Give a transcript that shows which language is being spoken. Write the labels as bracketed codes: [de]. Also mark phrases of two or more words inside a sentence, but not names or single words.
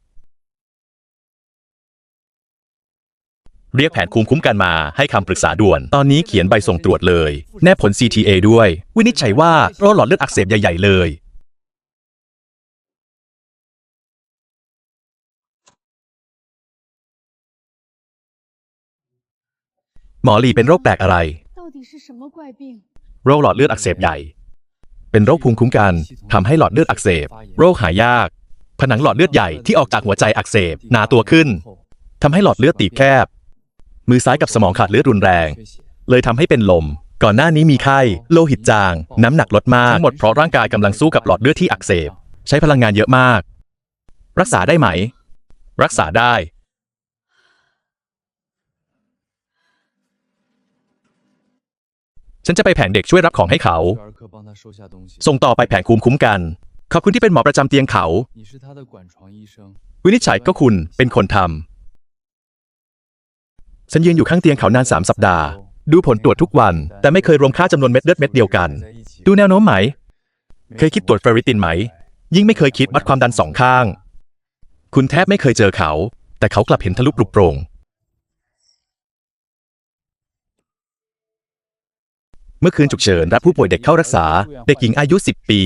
[th] เรียกแผนภูมิคุ้มกันมาให้คำปรึกษาด่วน ตอนนี้เขียนใบส่งตรวจเลย แนบผล CTA ด้วย วินิจฉัยว่าโรคหลอดเลือดอักเสบใหญ่ๆเลย หมอหลีเป็นโรคแปลกอะไร [zh] 到底是什么怪病？ [th] โรคหลอดเลือดอักเสบใหญ่ เป็นโรคภูมิคุ้มกันทำให้หลอดเลือดอักเสบ โรคหายาก ผนังหลอดเลือดใหญ่ ที่ออกจากหัวใจอักเสบหนาตัวขึ้น ทำให้หลอดเลือดตีบแคบ มือซ้ายกับสมองขาดเลือดรุนแรง เลยทำให้เป็นลม ก่อนหน้านี้มีไข้ โลหิตจาง น้ำหนักลดมากทั้งหมดเพราะร่างกายกำลังสู้กับหลอดเลือดที่อักเสบ ใช้พลังงานเยอะมาก รักษาได้ไหม รักษาได้ ฉันจะไปแผนเด็กช่วยรับของให้เขา [zh] 儿科帮他收下东西。 [th] ส่งต่อไปแผนภูมิคุ้มกัน ขอบคุณที่เป็นหมอประจำเตียงเขา [zh] 你是他的管床医生， [th] วินิจฉัยก็คุณเป็นคนทำ ฉันยืนอยู่ข้างเตียงเขานาน3 สัปดาห์ ดูผลตรวจทุกวัน แต่ไม่เคยรวมค่าจำนวนเม็ดเลือดเม็ดเดียวกัน [zh] 在一起 [th] ดูแนวโน้มไหม เคยคิดตรวจเฟอริตินไหม ยิ่งไม่เคยคิดวัดความดัน2 ข้าง คุณแทบไม่เคยเจอเขา แต่เขากลับเห็นทะลุปลุกโปร่ง เมื่อคืนฉุกเฉินรับผู้ป่วยเด็กเข้ารักษา เด็กหญิงอายุ 10 ปี